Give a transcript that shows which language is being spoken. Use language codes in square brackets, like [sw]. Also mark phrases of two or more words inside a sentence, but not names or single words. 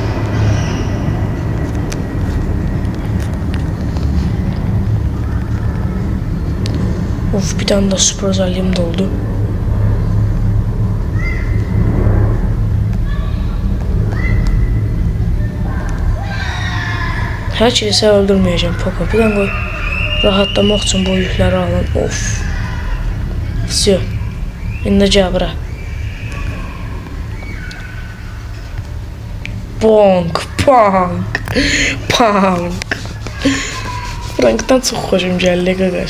[tr] Of, bir tane de süper özelliğim doldu. [az] Her şeyi sən öldürməyəcəm Poco. [tr] Bir tane koy. [az] Rahatlamaq üçün bu yükləri alın. Of. Все. İndi cabra. Bonk. Punk. Punk. Frank'tan çox xoşum gəldi qardaş.